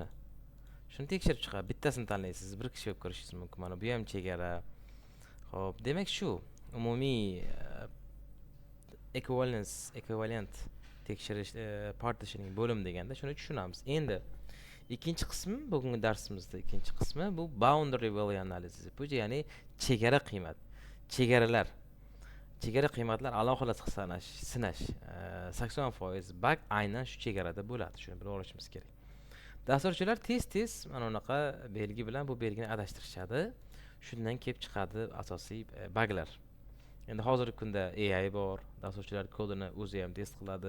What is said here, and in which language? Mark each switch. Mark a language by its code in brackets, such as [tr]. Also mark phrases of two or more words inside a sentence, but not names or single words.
[uz] Shuni tekshirib chiqadi. Bittasini tanlaysiz, bir kishi olib kirishingiz mumkin. Mana bu ham chegara. Xo'p, demak shu umumiy equivalent tekshirish partitioning bo'lim deganda shuni tushunamiz. Endi ikkinchi qismi, bugungi darsimizda ikkinchi qismi bu [en] boundary value analysis. [uz] Bu ya'ni chegara qiymat. Chegara qiymatlar alohida sinash. 80% bug aynan shu chegarada bo'ladi. Shuni bilib olishimiz kerak. Dasturchilar tez mana unaqa belgi bilan bu belgini adashtirishadi. Shundan kelib chiqadi asosiy buglar. Endi hozirgi kunda AI bor, dasturchilar kodini o'zi ham test qiladi.